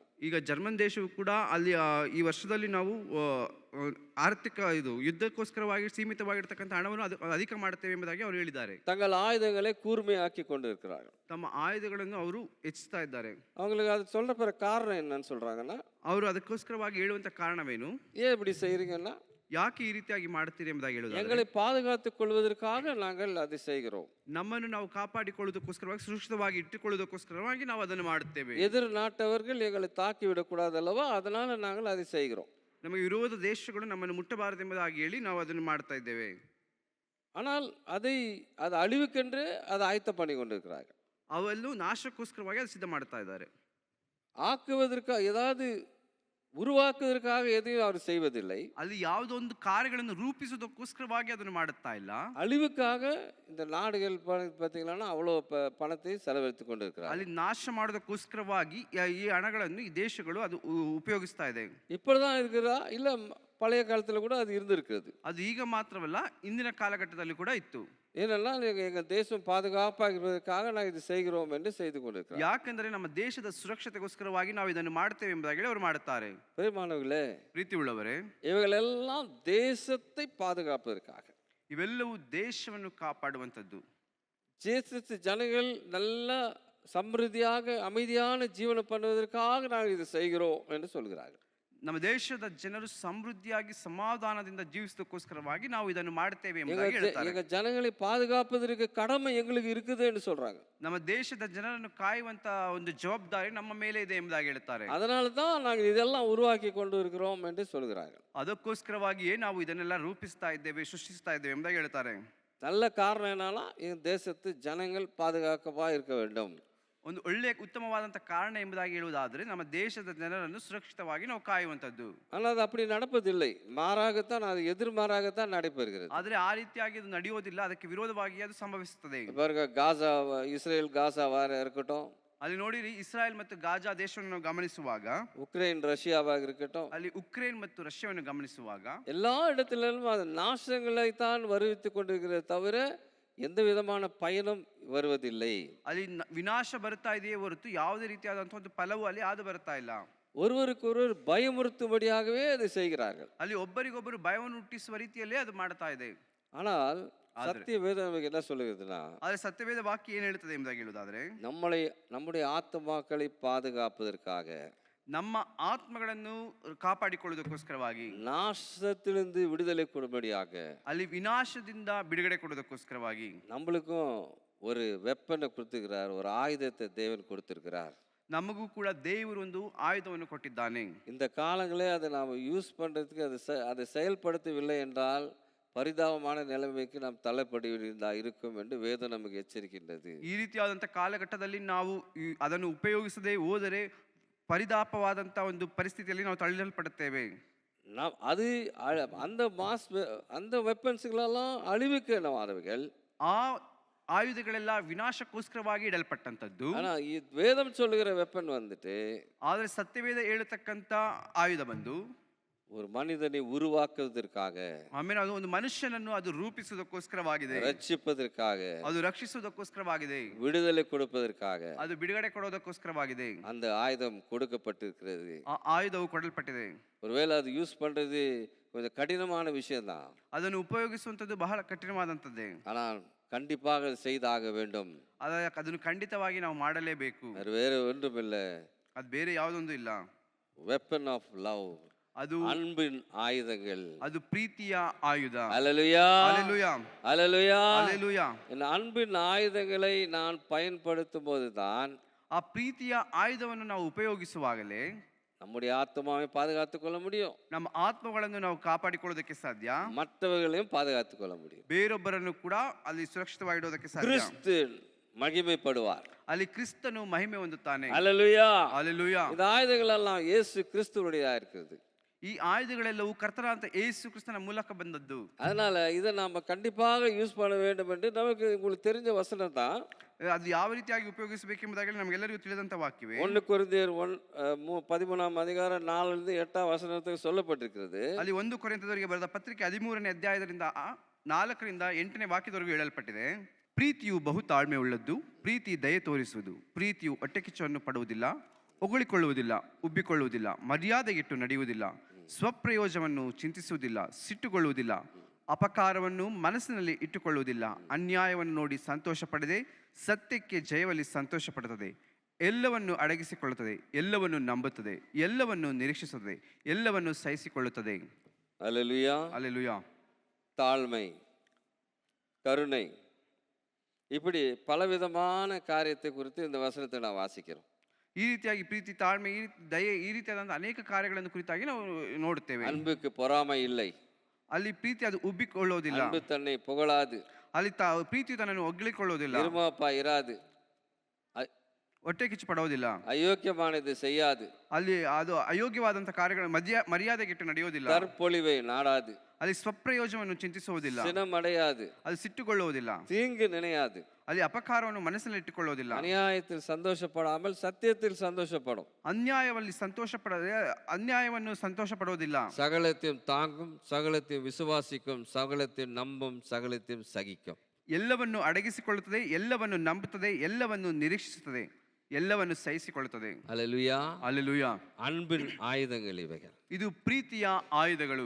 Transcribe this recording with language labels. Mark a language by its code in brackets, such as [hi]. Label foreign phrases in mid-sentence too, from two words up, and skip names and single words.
[kn] ಈಗ ಜರ್ಮನ್ ದೇಶವು ಕೂಡ ಅಲ್ಲಿ ಈ ವರ್ಷದಲ್ಲಿ ನಾವು ಆರ್ಥಿಕ ಯುದ್ಧಕ್ಕೋಸ್ಕರವಾಗಿ ಸೀಮಿತವಾಗಿರ್ತಕ್ಕಂಥ ಹಣವನ್ನು ಅಧಿಕ ಮಾಡುತ್ತೇವೆ ಎಂಬುದಾಗಿ ಅವರು ಹೇಳಿದ್ದಾರೆ. [ta] தங்கள் ஆயுதங்களை கூர்மையாக்கி கொண்டு இருக்கிறார்கள். [kn] ತಮ್ಮ ಆಯುಧಗಳನ್ನು ಅವರು ಹೆಚ್ಚಿಸ್ತಾ ಇದ್ದಾರೆ. [ta] அவங்களுக்கு அது சொல்கிற காரணம் என்னன்னு சொல்கிறாங்கன்னா, [kn] ಅವರು ಅದಕ್ಕೋಸ್ಕರವಾಗಿ ಹೇಳುವಂಥ ಕಾರಣವೇನು, [ta] ஏன் இப்படி செய்கிறீங்கன்னா, [kn] ಯಾಕೆ ಈ ರೀತಿಯಾಗಿ ಮಾಡ್ತೀರಿ ಎಂಬುದಾಗಿ ಹೇಳುವುದು, [ta] எங்களை பாதுகாத்துக் கொள்வதற்காக நாங்கள் அதை செய்கிறோம். [kn] ನಮ್ಮನ್ನು ನಾವು ಕಾಪಾಡಿಕೊಳ್ಳುವುದಕ್ಕೋಸ್ಕರವಾಗಿ, ಸುರಕ್ಷಿತವಾಗಿ ಇಟ್ಟುಕೊಳ್ಳುವುದಕ್ಕೋಸ್ಕರವಾಗಿ ನಾವು ಅದನ್ನು ಮಾಡುತ್ತೇವೆ. [ta] எதிர் நாட்டவர்கள் எங்களை தாக்கி விடக்கூடாது அல்லவா, அதனால நாங்கள் அதை செய்கிறோம். [kn] ನಮಗೆ ವಿರೋಧ ದೇಶಗಳು ನಮ್ಮನ್ನು ಮುಟ್ಟಬಾರದು ಎಂಬುದಾಗಿ ಹೇಳಿ ನಾವು ಅದನ್ನು ಮಾಡ್ತಾ ಇದ್ದೇವೆ. [ta] ஆனால் அது அழிவுக்கென்று அதை ஆயத்தம் பண்ணி கொண்டிருக்கிறார்கள். [kn] ಅವೆಲ್ಲೂ ನಾಶಕ್ಕೋಸ್ಕರವಾಗಿ ಅದು ಸಿದ್ಧ ಮಾಡ್ತಾ ಇದ್ದಾರೆ. [ta] ஆக்குவதற்காக ஏதாவது உருவாக்குவதற்காக எதையும் அவர் செய்வதில்லை. [kn] ಅಲ್ಲಿ ಯಾವುದೋ ಒಂದು ಕಾರ್ಯಗಳನ್ನು ರೂಪಿಸುವುದಕ್ಕೋಸ್ಕರವಾಗಿ ಅದನ್ನು ಮಾಡುತ್ತಾ ಇಲ್ಲ. [ta] அழிவுக்காக இந்த நாடுகள் பார்த்தீங்கன்னா அவ்வளோ பணத்தை செலவழித்து கொண்டு இருக்கிறார். [kn] ಅಲ್ಲಿ ನಾಶ ಮಾಡೋದಕ್ಕೋಸ್ಕರವಾಗಿ ಈ ಹಣಗಳನ್ನು ಈ ದೇಶಗಳು ಅದು ಉಪಯೋಗಿಸ್ತಾ ಇದೆ. [ta] இப்படிதான் இருக்கிறதா, இல்லை பழைய காலத்தில் கூட அது இருந்திருக்கிறது. [kn] ಅದು ಈಗ ಮಾತ್ರವಲ್ಲ, ಇಂದಿನ ಕಾಲಘಟ್ಟದಲ್ಲಿ ಕೂಡ ಇತ್ತು. [ta] ஏனென்னா எங்கள் தேசம் பாதுகாப்பாக இருப்பதற்காக நாங்கள் இது செய்கிறோம் என்று செய்து கொண்டிருக்கிறோம். [kn] ಯಾಕೆಂದರೆ ನಮ್ಮ ದೇಶದ ಸುರಕ್ಷತೆಗೋಸ್ಕರವಾಗಿ ನಾವು ಇದನ್ನು ಮಾಡ್ತೇವೆ ಎಂಬುದಾಗಿ ಅವರು ಮಾಡುತ್ತಾರೆ. [ta] பிரியமானவர்களே, [kn] ಪ್ರೀತಿ ಉಳ್ಳವರೇ, [ta] இவைகளெல்லாம் தேசத்தை பாதுகாப்பதற்காக, [kn] ಇವೆಲ್ಲವೂ ದೇಶವನ್ನು ಕಾಪಾಡುವಂಥದ್ದು. [ta] தேசத்து ஜனங்கள் நல்ல சமிருத்தியாக அமைதியான ஜீவனம் பண்ணுவதற்காக நாங்கள் இது செய்கிறோம் என்று சொல்கிறார்கள். [kn] ನಮ್ಮ ದೇಶದ ಜನರು ಸಮೃದ್ಧಿಯಾಗಿ ಸಮಾಧಾನದಿಂದ ಜೀವಿಸೋದಕ್ಕೋಸ್ಕರವಾಗಿ ನಾವು ಇದನ್ನು ಮಾಡುತ್ತೇವೆ ಎಂಬುದಾಗಿ ಹೇಳ್ತಾರೆ. [ta] எங்க ஜனங்களை பாதுகாப்பதற்கு கடமை எங்களுக்கு இருக்குது என்று சொல்றாங்க. [kn] ನಮ್ಮ ದೇಶದ ಜನರನ್ನು ಕಾಯುವಂತ ಒಂದು ಜವಾಬ್ದಾರಿ ನಮ್ಮ ಮೇಲೆ ಇದೆ ಎಂಬುದಾಗಿ ಹೇಳ್ತಾರೆ. [ta] அதனால தான் நாங்கள் இதெல்லாம் உருவாக்கி கொண்டு இருக்கிறோம் என்று சொல்கிறார்கள். [kn] ಅದಕ್ಕೋಸ್ಕರವಾಗಿಯೇ ನಾವು ಇದನ್ನೆಲ್ಲ ರೂಪಿಸ್ತಾ ಇದ್ದೇವೆ, ಸೃಷ್ಟಿಸ್ತಾ ಇದ್ದೇವೆ ಎಂಬುದಾಗಿ ಹೇಳ್ತಾರೆ. [ta] நல்ல காரணம் என்னன்னா, இந்த தேசத்து ஜனங்கள் பாதுகாப்பாக இருக்க வேண்டும். [kn] ಒಂದು ಒಳ್ಳೆಯ ಉತ್ತಮವಾದಂಥ ಕಾರಣ ಎಂಬುದಾಗಿ ಹೇಳುವುದಾದರೆ ನಮ್ಮ ದೇಶದ ಜನರನ್ನು ಸುರಕ್ಷಿತವಾಗಿ ನಾವು ಕಾಯುವಂಥದ್ದು. [ta] ஆனால் அது அப்படி நடப்பதில்லை, மாறாகத்தான், அது எதிர்மாறாகத்தான் நடைபெறுகிறது. [kn] ಆದರೆ ಆ ರೀತಿಯಾಗಿ ಅದು ನಡೆಯೋದಿಲ್ಲ, ಅದಕ್ಕೆ ವಿರೋಧವಾಗಿ ಅದು ಸಂಭವಿಸುತ್ತದೆ. [ta] பாருங்க, காசா, இஸ்ரேல் காசா வார இருக்கட்டும், [kn] ಅಲ್ಲಿ ನೋಡಿರಿ, ಇಸ್ರಾಯೇಲ್ ಮತ್ತು ಗಾಜಾ ದೇಶವನ್ನು ನಾವು ಗಮನಿಸುವಾಗ, [ta] உக்ரைன் ரஷ்யாவாக இருக்கட்டும், [kn] ಅಲ್ಲಿ ಉಕ್ರೇನ್ ಮತ್ತು ರಷ್ಯಾವನ್ನು ಗಮನಿಸುವಾಗ [ta] எல்லா இடத்திலும் அது நாசங்களை தான் வருவித்துக் கொண்டிருக்கிறத தவிர எந்த விதமான பயனும் வருவதில்லை. [kn] ಅಲ್ಲಿ ವಿನಾಶ ಬರ್ತಾ ಇದೆಯೇ ಹೊರತು ಯಾವುದೇ ರೀತಿಯಾದಂಥ ಒಂದು ಫಲವು ಅಲ್ಲಿ ಆದು ಬರ್ತಾ ಇಲ್ಲ. [ta] ஒருவருக்கொருவர் பயமுறுத்தும்படியாகவே அதை செய்கிறார்கள். [kn] ಅಲ್ಲಿ ಒಬ್ಬರಿಗೊಬ್ಬರು ಭಯವನ್ನು ಹುಟ್ಟಿಸುವ ರೀತಿಯಲ್ಲೇ ಅದು ಮಾಡ್ತಾ ಇದೆ. [ta] ஆனால் சத்திய வேதம் நமக்கு என்ன சொல்லுகிறதுனா, [kn] ಆದರೆ ಸತ್ಯವೇದ ವಾಕ್ಯ ಏನು ಹೇಳ್ತದೆ ಎಂಬುದಾಗಿ ಹೇಳುವುದಾದ್ರೆ, [ta] நம்முடைய ஆத்துமாக்களை பாதுகாப்பதற்காக, [kn] ನಮ್ಮ ಆತ್ಮಗಳನ್ನು ಕಾಪಾಡಿಕೊಳ್ಳುವುದಕ್ಕೋಸ್ಕರವಾಗಿ, [ta] நாசத்திலிருந்து விடுதலை கொடும்படியாக, [kn] ಅಲ್ಲಿ ವಿನಾಶದಿಂದ ಬಿಡುಗಡೆ ಕೊಡುವುದಕ್ಕೋಸ್ಕರವಾಗಿ [ta] நம்மளுக்கும் ஒரு வெப்பனை கொடுத்திருக்கிறார், ஒரு ஆயுதத்தை தேவன் கொடுத்திருக்கிறார். [kn] ನಮಗೂ ಕೂಡ ದೇವರು ಒಂದು ಆಯುಧವನ್ನು ಕೊಟ್ಟಿದ್ದಾನೆ. [ta] இந்த காலங்களே அதை நாம் யூஸ் பண்ணுறதுக்கு அதை செயல்படுத்தவில்லை என்றால் பரிதாபமான நிலைமைக்கு நாம் தள்ளப்படியிருந்தா இருக்கும் என்று வேதம் நமக்கு எச்சரிக்கின்றது. [kn] ಈ ರೀತಿಯಾದಂಥ ಕಾಲಘಟ್ಟದಲ್ಲಿ ನಾವು ಅದನ್ನು ಉಪಯೋಗಿಸದೆ ಹೋದರೆ ಪರಿದಾಪವಾದಂಥ ಒಂದು ಪರಿಸ್ಥಿತಿಯಲ್ಲಿ ನಾವು ತಳ್ಳಲ್ಪಡುತ್ತೇವೆ. [ta] அது அந்த வெப்பன்ஸ்களெல்லாம் அழிவுக்கு என்னவாதவைகள். [kn] ಆ ಆಯುಧಗಳೆಲ್ಲ ವಿನಾಶಕ್ಕೋಸ್ಕರವಾಗಿ ಇಡಲ್ಪಟ್ಟಂಥದ್ದು. [ta] ஆனால் வேதம் சொல்லுகிற வெப்பன் வந்துட்டு, [kn] ಆದರೆ ಸತ್ಯವೇದ ಹೇಳತಕ್ಕಂಥ ಆಯುಧ ಬಂದು [ta] ஒரு மனிதனை உருவாக்குவதற்காக, [kn] ಆಮೇಲೆ ಅದು ಒಂದು ಮನುಷ್ಯನನ್ನು ಅದು ರೂಪಿಸುವುದಕ್ಕೋಸ್ಕರವಾಗಿದೆ, [ta] ரட்சிப்பதற்காக, [kn] ಅದು ರಕ್ಷಿಸುವುದಕ್ಕೋಸ್ಕರವಾಗಿದೆ, [ta] விடுதலை கொடுப்பதற்காக [kn] ಅದು ಬಿಡುಗಡೆ ಕೊಡೋದಕ್ಕೋಸ್ಕರವಾಗಿದೆ. [ta] அந்த ஆயுதம் கொடுக்கப்பட்டிருக்கிறது. [kn] ಆ ಆಯುಧವು ಕೊಡಲ್ಪಟ್ಟಿದೆ. [ta] ஒருவேளை அது யூஸ் பண்றது கொஞ்சம் கடினமான விஷயம்தான், [kn] ಅದನ್ನು ಉಪಯೋಗಿಸುವಂಥದ್ದು ಬಹಳ ಕಠಿಣವಾದಂಥದ್ದೇ. [ta] ஆனால் கண்டிப்பாக செய்தாக வேண்டும். [kn] ಅದನ್ನು ಖಂಡಿತವಾಗಿ ನಾವು ಮಾಡಲೇಬೇಕು. [ta] அது வேற ஒன்றுமில்லை, [kn] ಅದು ಬೇರೆ ಯಾವುದೊಂದು ಇಲ್ಲ. [en] weapon of love, [kn] ಅದು [ta] அன்பின் ஆயுதங்கள். [kn] ಅದು ಪ್ರೀತಿಯ ಆಯುಧ. [ta] அல்லேலூயா, அல்லேலூயா, அல்லேலூயா. அல்லேலூயா. இந்த அன்பின் ஆயுதங்களை நான் பயன்படுத்தும் போதுதான், [kn] ಆ ಪ್ರೀತಿಯ ಆಯುಧವನ್ನು ನಾವು ಉಪಯೋಗಿಸುವಾಗಲೇ [ta] நம்முடைய ஆத்மாவை பாதுகாத்துக் கொள்ள முடியும், [kn] ನಮ್ಮ ಆತ್ಮಗಳನ್ನು ನಾವು ಕಾಪಾಡಿಕೊಳ್ಳೋದಕ್ಕೆ ಸಾಧ್ಯ, [ta] மற்றவர்களையும் பாதுகாத்துக் கொள்ள முடியும். [kn] ಬೇರೊಬ್ಬರನ್ನು ಕೂಡ ಅಲ್ಲಿ ಸುರಕ್ಷಿತವಾಗಿಡೋದಕ್ಕೆ ಸಾಧ್ಯ. [ta] கிறிஸ்து மகிமைப்படுவார், [kn] ಅಲ್ಲಿ ಕ್ರಿಸ್ತನು ಮಹಿಮೆ ಹೊಂದುತ್ತಾನೆ. [ta] அல்லேலூயா. அல்லேலூயா. இந்த ஆயுதங்கள் எல்லாம் இயேசு கிறிஸ்துவுடையதா இருக்குது. [kn] ಈ ಆಯುಧಗಳೆಲ್ಲವೂ ಕರ್ತನಾದ ಯೇಸು ಕ್ರಿಸ್ತನ ಮೂಲಕ ಬಂದದ್ದು. [ta] அதனால இதை நாம கண்டிப்பாக யூஸ் பண்ண வேண்டும் என்று நமக்கு உங்களுக்கு தெரிஞ்ச வசனம் தான். [kn] ಅದು ಯಾವ ರೀತಿಯಾಗಿ ಉಪಯೋಗಿಸಬೇಕೆಂಬುದಾಗಿ ನಮಗೆಲ್ಲರಿಗೂ ತಿಳಿದಂಥ ವಾಕ್ಯವೇ. [ta] 1 ಕೊರಿಂಥಿಯர் 13 அதிகாரம் 4 8 வசனத்துக்கு சொல்லப்பட்டிருக்கிறது. [kn] ಅಲ್ಲಿ 1 ಕೊರಿಂಥದವರಿಗೆ ಬರೆದ ಪತ್ರಿಕೆ 13ನೇ ಅಧ್ಯಾಯದಿಂದ 4ರಿಂದ 8ನೇ ವಾಕ್ಯದವರೆಗೂ ಹೇಳಲ್ಪಟ್ಟಿದೆ. ಪ್ರೀತಿಯು ಬಹು ತಾಳ್ಮೆ ಉಳ್ಳದ್ದು, ಪ್ರೀತಿ ದಯೆ ತೋರಿಸುವುದು, ಪ್ರೀತಿಯು ಹೊಟ್ಟೆಕಿಚ್ಚನ್ನು ಪಡುವುದಿಲ್ಲ, ಹೊಗಳಿಕೊಳ್ಳುವುದಿಲ್ಲ, ಉಬ್ಬಿಕೊಳ್ಳುವುದಿಲ್ಲ, ಮರ್ಯಾದೆಗಿಟ್ಟು ನಡೆಯುವುದಿಲ್ಲ, ಸ್ವಪ್ರಯೋಜನವನ್ನು ಚಿಂತಿಸುವುದಿಲ್ಲ, ಸಿಟ್ಟುಗೊಳ್ಳುವುದಿಲ್ಲ, ಅಪಕಾರವನ್ನು ಮನಸ್ಸಿನಲ್ಲಿ ಇಟ್ಟುಕೊಳ್ಳುವುದಿಲ್ಲ, ಅನ್ಯಾಯವನ್ನು ನೋಡಿ ಸಂತೋಷ ಪಡದೆ ಸತ್ಯಕ್ಕೆ ಜಯವಲ್ಲಿ ಸಂತೋಷ ಪಡುತ್ತದೆ, ಎಲ್ಲವನ್ನು ಅಡಗಿಸಿಕೊಳ್ಳುತ್ತದೆ, ಎಲ್ಲವನ್ನು ನಂಬುತ್ತದೆ, ಎಲ್ಲವನ್ನು ನಿರೀಕ್ಷಿಸುತ್ತದೆ, ಎಲ್ಲವನ್ನು ಸಹಿಸಿಕೊಳ್ಳುತ್ತದೆ. [ta] அல்லேலூயா. அல்லேலூயா. தாழ்மை, கருணை, இப்படி பலவிதமான காரியத்தை குறித்து இந்த வசனத்தை நான் வாசிக்கிறோம். [kn] ಈ ರೀತಿಯಾಗಿ ಪ್ರೀತಿ, ತಾಳ್ಮೆ, ದಯೆ, ಈ ರೀತಿಯಾದಂಥ ಅನೇಕ ಕಾರ್ಯಗಳನ್ನು ಕುರಿತಾಗಿ ನಾವು ನೋಡುತ್ತೇವೆ. [ta] அன்புக்கு பொறாமை இல்லை, [kn] ಅಲ್ಲಿ ಪ್ರೀತಿ ಅದು ಉಬ್ಬಿಕೊಳ್ಳೋದಿಲ್ಲ, [ta] அன்பு தன்னை புகழாது, [kn] ಅಲ್ಲಿ ಪ್ರೀತಿ ತನ್ನನ್ನು ಒಗ್ಲಿಕೊಳ್ಳೋದಿಲ್ಲ, [ta] இருமாப்பா இராது, [kn] ಹೊಟ್ಟೆ ಕಿಚ್ಚು ಪಡೋದಿಲ್ಲ, [ta] அயோக்கியமானது செய்யாது, [kn] ಅಲ್ಲಿ ಅದು ಅಯೋಗ್ಯವಾದಂಥ ಕಾರ್ಯಗಳ ಮರ್ಯಾದೆಗಿಟ್ಟು ನಡೆಯೋದಿಲ್ಲ, [ta] தற்பொழிவை நாடாது, [kn] ಅಲ್ಲಿ ಸ್ವಪ್ರಯೋಜನವನ್ನು ಚಿಂತಿಸುವುದಿಲ್ಲ, [ta] சினம் அடையாது, [kn] ಅದು ಸಿಟ್ಟುಗೊಳ್ಳುವುದಿಲ್ಲ, [ta] தீங்கு நினையாது, [kn] ಅಲ್ಲಿ ಅಪಕಾರವನ್ನು ಮನಸ್ಸಿನಲ್ಲಿ ಇಟ್ಟುಕೊಳ್ಳೋದಿಲ್ಲ, [ta] அநியாயத்தில் சந்தோஷப்படாமல் சத்தியத்தில் சந்தோஷப்படும், [kn] ಅನ್ಯಾಯದಲ್ಲಿ ಅನ್ಯಾಯವನ್ನು ಸಂತೋಷ ಪಡೋದಿಲ್ಲ, [ta] சகலத்தையும் தாங்கும், சகலத்தையும் விசுவாசிக்கும், சகலத்தையும் நம்பும், சகலத்தையும் சகிக்கும், [kn] ಎಲ್ಲವನ್ನು ಅಡಗಿಸಿಕೊಳ್ಳುತ್ತದೆ, ಎಲ್ಲವನ್ನು ನಂಬುತ್ತದೆ, ಎಲ್ಲವನ್ನು ನಿರೀಕ್ಷಿಸುತ್ತದೆ, ಎಲ್ಲವನ್ನು ಸಹಿಸಿಕೊಳ್ಳುತ್ತದೆ. [ta] அல்லேலூயா. அல்லேலூயா. அன்பின் ஆயுதங்கள் இவைகள். [kn] ಇದು ಪ್ರೀತಿಯ ಆಯುಧಗಳು.